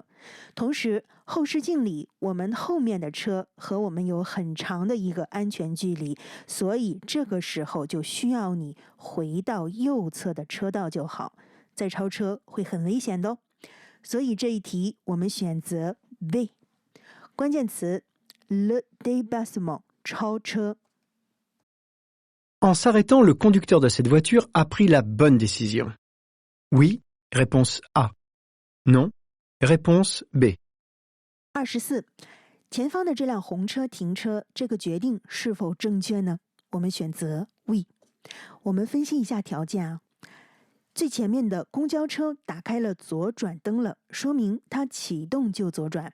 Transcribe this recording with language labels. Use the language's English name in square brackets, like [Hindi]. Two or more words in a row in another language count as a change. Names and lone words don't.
[Chinese] 同时，后视镜里我们后面的车和我们有很长的一个安全距离，所以这个时候就需要你回到右侧的车道就好，再超车会很危险的哦。所以这一题我们选择 B。关键词 [French] le dépassement [Chinese] 超车。 [French] En s'arrêtant, le conducteur de cette voiture a pris la bonne décision. Oui. Réponse A. Non. Réponse B. [Chinese] 24，前方的这辆红车停车，这个决定是否正确呢？我们选择 We。我们分析一下条件啊。最前面的公交车打开了左转灯了，说明它启动就左转。